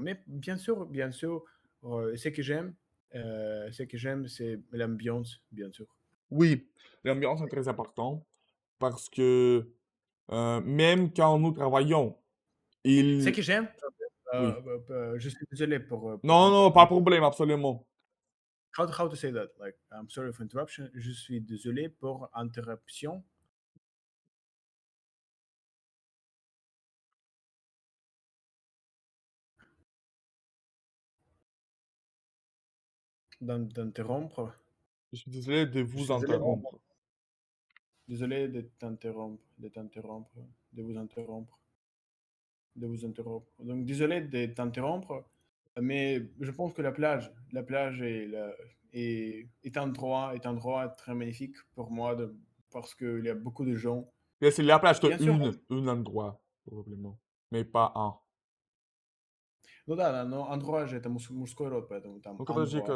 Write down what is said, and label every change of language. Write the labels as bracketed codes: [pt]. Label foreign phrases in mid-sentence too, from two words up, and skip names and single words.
[fr] Mais bien sûr, ce que j'aime, c'est l'ambiance, bien sûr. Oui, l'ambiance est très importante parce que même quand nous travaillons, Ce il... que j'aime, Oui. je suis désolé pour Non, non, pas de problème, absolument. [en] how to say that? Like, I'm sorry for interruption. [fr] Je suis désolé pour interruption d'interrompre. Je suis désolé de Je vous suis désolé, interrompre. désolé de t'interrompre, de vous interrompre, de vous interrompre. Donc, désolé de t'interrompre, mais je pense que la plage est un endroit très magnifique pour moi parce qu'il y a beaucoup de gens. Et c'est la plage que Bien sûr, un endroit, probablement, mais pas un. [ru] ну да, но андроа же это мужской род, поэтому там [fr] Donc, андроа.